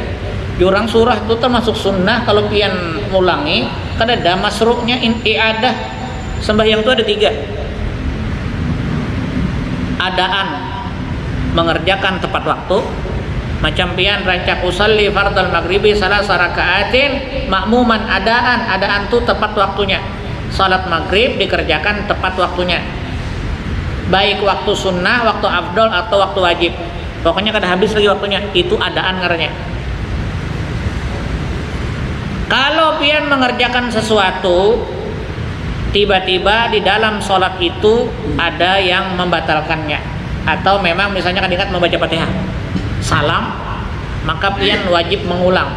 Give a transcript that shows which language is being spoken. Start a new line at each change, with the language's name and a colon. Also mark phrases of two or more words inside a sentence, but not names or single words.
Banjar: Jurang surah itu termasuk sunnah kalau pian ngulangi, kada ada masruknya i'adah. Sembahyang itu ada 3. Adaan, mengerjakan tepat waktu. Macam pian rancak
Arabic: أصلي فرض المغرب ثلاث ركعات مأموما أداء
Banjar: itu tepat waktunya. Salat maghrib dikerjakan tepat waktunya. Baik waktu sunnah, waktu afdol atau waktu wajib. Pokoknya kada habis lagi waktunya. Itu adaan ngarannya. Kalau pian mengerjakan sesuatu tiba-tiba di dalam sholat itu ada yang membatalkannya, atau memang misalnya kan ingat membaca Fatihah salam, maka pian wajib mengulang.